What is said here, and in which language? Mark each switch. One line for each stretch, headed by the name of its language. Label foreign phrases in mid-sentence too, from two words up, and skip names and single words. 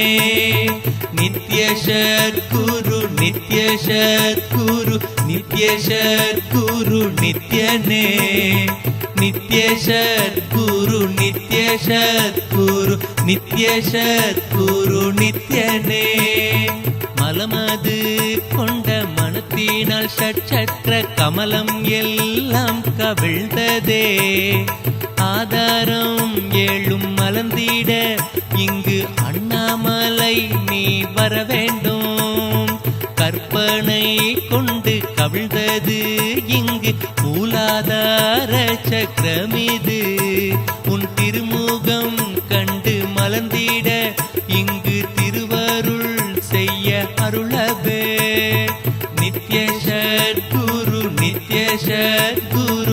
Sanskrit: नित्य सद्गुरु नित्य सद्गुरु नित्य सद्गुरु नित्यने नित्य सद्गुरु नित्य सद्गुरु नित्य सद्गुरु नित्यने
Tamil: மலமது கொண்ட மனத்தினால் சற்றற்ற கமலம் எல்லாம் கவிழ்ந்ததே ஆதாரம் ஏழும் மலர்ந்திட இங்கு அண்ணாமலை நீ வர வேண்டும் கற்பனை கொண்டு கவிழ்ந்தது இங்கு மூலாதார சக்கரமிது உன் திருமுகம் கண்டு மலர்ந்திட இங்கு திருவருள் செய்ய அருளவே
Sanskrit: नित्य सद्गुरु नित्य सद्गुरु